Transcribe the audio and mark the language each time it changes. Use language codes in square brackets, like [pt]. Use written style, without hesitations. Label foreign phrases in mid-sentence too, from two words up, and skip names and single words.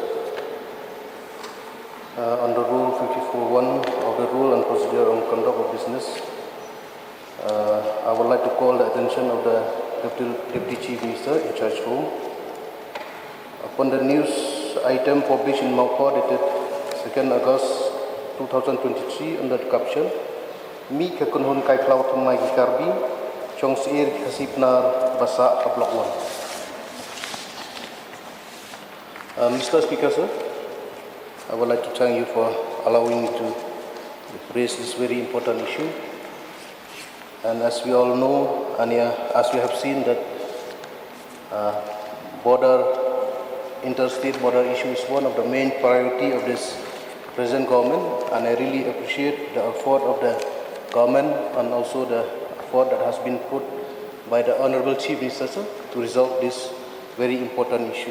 [en] Under Rule 54(1) of the Rule and Procedure on Conduct of Business, I would like to call the attention of the Deputy Chief Minister in charge home upon the news item published in Mowkaiaw dated 2nd August 2023 under the caption Mi Kekunhun Kai Klau Tumai Karbi Chong Sir Khasi-Pnar Basa Block 1. Mr. Speaker, sir, I would like to thank you for allowing me to raise this very important issue. And as we all know, and as we have seen that interstate border issue is one of the main priority of this present government, and I really appreciate the effort of the government and also the effort that has been put by the Honorable Chief Minister, sir, to resolve this very important issue.